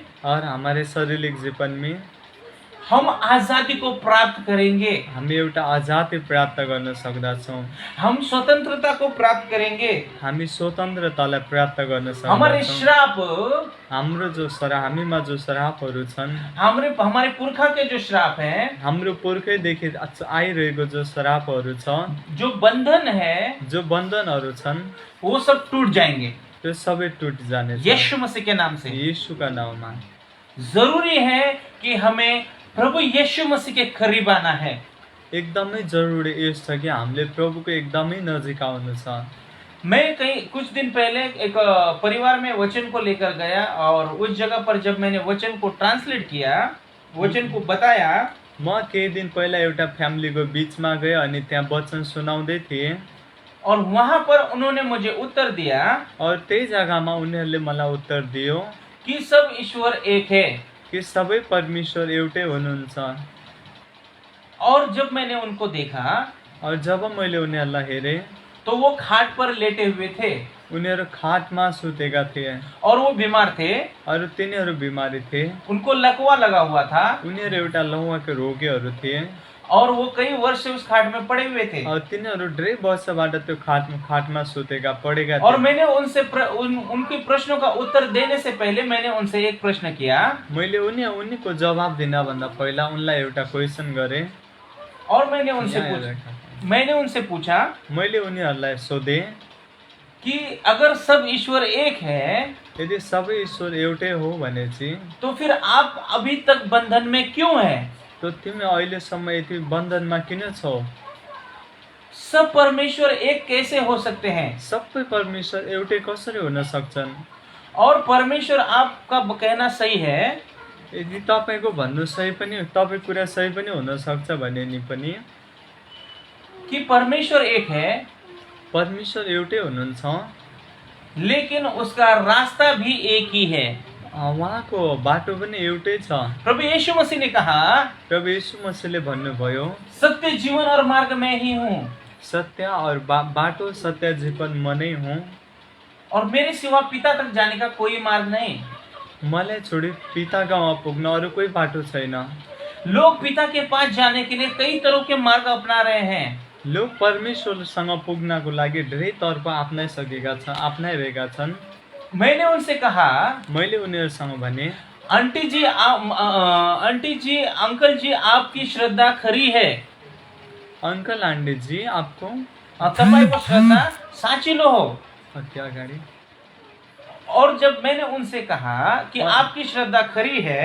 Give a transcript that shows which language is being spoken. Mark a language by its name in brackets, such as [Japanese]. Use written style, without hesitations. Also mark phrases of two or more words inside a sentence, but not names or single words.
[Hindi] और हमारे शारीरिक जीवन में हम आजादी को प्राप्त करेंगे। [Nepali] हामी एउटा आजादी प्राप्त गर्न सक्दछौँ। [Hindi] हम स्वतंत्रता को प्राप्त करेंगे। [Nepali] हामी स्वतन्त्रतालाई प्राप्त गर्न [Hindi] हमारे [Nepali] सक्दछौँ। श्राप, हाम्रो जो हामीमा जो श्रापहरू छन्, [Hindi] हमारे पुरखा के जो श्राप हैं, [Nepali] हाम्रो पुर्खैदेखि आइरहेको जो श्रापहरू छ, [Hindi] जो बंधन है, [Nepali] जो बन्धनहरू छन्, [Hindi] वो सब टूट जाएंगे [Nepali] त्यो सबै टुट जानेछ [Hindi] यीशु मसीह के नाम से। [Nepali] यीशुका नाउँमा। [Hindi] जरूरी है कि हमें प्रभु यीशु मसीह के करीब आना है। [Nepali] एकदमै जरुरी यस छ कि हामीले प्रभुको एकदमै नजिक आउनु छ। [Hindi] मैं कुछ दिन पहले एक परिवार में वचन को लेकर गया और उस जगह पर जब मैंने वचन को ट्रांसलेट किया, वचन को बताया, [Nepali] म केही दिन पहिला एउटा फ्यामिलीको बिचमा गएँ अनि त्यहाँ वचन सुनाउँदै थिएँ [Hindi] और वहां पर उन्होंने मुझे उत्तर दिया [Nepali] और त्यही जग्गामा उनीहरूले मलाई उत्तर दियो [Hindi] कि सब ईश्वर एक है। [Nepali] कि सबै परमेश्वर एउटै हुनुहुन्छ। [Hindi] और जब मैंने उनको देखा [Nepali] और जब मैले उनीहरूलाई हेरेँ [Hindi] तो वो खाट पर लेटे हुए थे [Nepali] उनीहरू खाटमा सुतेका थिए [Hindi] और वो बीमार थे। [Nepali] और तिनीहरू बिमारी थिए। [Hindi] उनको लकवा लगा हुआ था [Nepali] उनीहरू एउटा लौवाका रोगीहरू थिए [Hindi] और वो कई वर्ष से उस खाट में पड़े हुए थे। [Nepali] और तिनीहरू धेरै वर्षबाट त्यो खाटमा सुतेका पडेका और थिए। [Hindi] मैंने उनसे उनके प्रश्नों का उत्तर देने से पहले मैंने उनसे एक प्रश्न किया [Nepali] मैले उनीको जवाब दिनभन्दा पहिला उनलाई एउटा क्वेसन गरेँ [Hindi] और मैंने उनसे पूछा [Nepali] मैले उनीहरूलाई सोधेँ [Hindi] कि अगर सब ईश्वर एक है [Nepali] यदि सबै ईश्वर एउटै हो भने चाहिँ [Hindi] तो फिर आप अभी तक बंधन में क्यों है? [Nepali] तो तिमी अहिलेसम्म यति बन्धनमा किन छौ? [Hindi] सब परमेश्वर एक कैसे हो सकते हैं? [Nepali] सबै परमेश्वर एउटै कसरी हुन सक्छन्? [Hindi] और परमेश्वर आपका कहना सही है [Nepali] यदि तपाईको भन्नु सही पनि, तपाईको कुरा सही पनि हुन सक्छ भने नि पनि [Hindi] कि परमेश्वर एक है, [Nepali] परमेश्वर एउटै हुनुहुन्छ, [Hindi] लेकिन उसका रास्ता भी एक ही है। [Nepali] उहाँको बाटो पनि एउटै छ। [Hindi] प्रभु यीशु मसीह ने कहा, [Nepali] प्रभु यीशु मसीहले भन्नुभयो, [Hindi] सत्य जीवन और मार्ग मैं ही हूँ [Nepali] सत्य और बाटो सत्य जीवन म नै हुँ [Hindi] और मेरे सिवा पिता तक जाने का कोई मार्ग नहीं। [Nepali] मलाई छोडी पिताकोमा पुग्न अरू कोही बाटो छैन। [Hindi] लोग पिता के पास जाने के लिए कई तरह के मार्ग अपना रहे हैं। [Nepali] लोग परमेश्वरसँग पुग्नको लागि धेरै तर्फ अप्नाइरहेका छन्। [Hindi] मैंने उनसे कहा, [Nepali] मैले उनीहरूसँग भने, [Hindi] आंटी जी, अंकल जी, आपकी श्रद्धा खरी है। अंकल आंटी जी, आपको [Nepali] तपाईँको श्रद्धा साँचिलो हो। [Hindi] क्या गाडी? और जब मैंने उनसे कहा कि आपकी श्रद्धा खरी है,